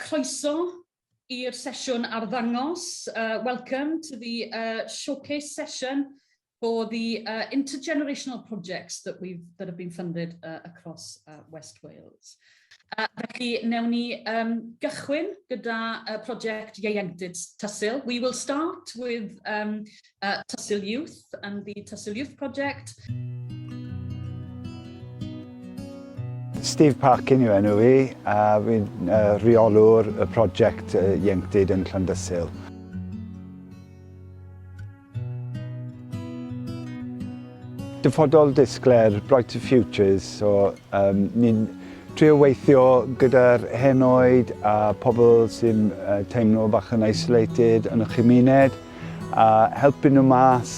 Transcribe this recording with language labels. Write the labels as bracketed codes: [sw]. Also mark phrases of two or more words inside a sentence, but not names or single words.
[cy] Croeso i'r sesiwn Arddangos. [en] Welcome to the showcase session for the intergenerational projects that have been funded across West Wales. [cy] Felly, newn ni gychwyn gyda project Ieuenctid Tysil. [en] We will start with Tysil Youth and the Tysil Youth project. [cy] Steve Parkin yw enw fi, a fi'n reolwr y prosiect Ieuenctid yn Llandysil. Dyfodol disgler Brighter Futures, so ni'n trio weithio gyda'r henoed a pobl sy'n teimlo bach yn isolated yn y chymuned, a helpu nhw mas.